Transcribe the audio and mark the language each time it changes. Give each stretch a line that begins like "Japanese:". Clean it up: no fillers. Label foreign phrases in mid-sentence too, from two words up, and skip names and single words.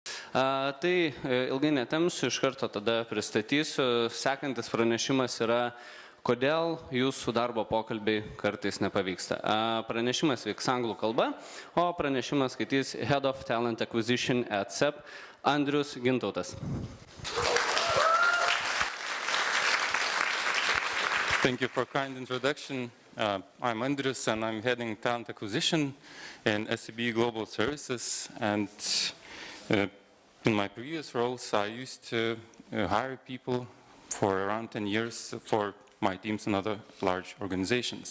Lithuanian: Tai ilgai netemsiu, iš karto tada pristatysiu. Sekantis pranešimas yra Kodėl jūsų darbo pokalbiai kartais nepavyksta. Pranešimas vyks anglų kalba, o pranešimas skaitys
English: Head of Talent Acquisition at SEB
Lithuanian: Andrius Gintautas.
English: Thank you for a kind introduction. I'm Andrius and I'm heading talent acquisition in SEB Global Services. And in my previous roles, I used to hire people for around 10 years for my teams and other large organizations.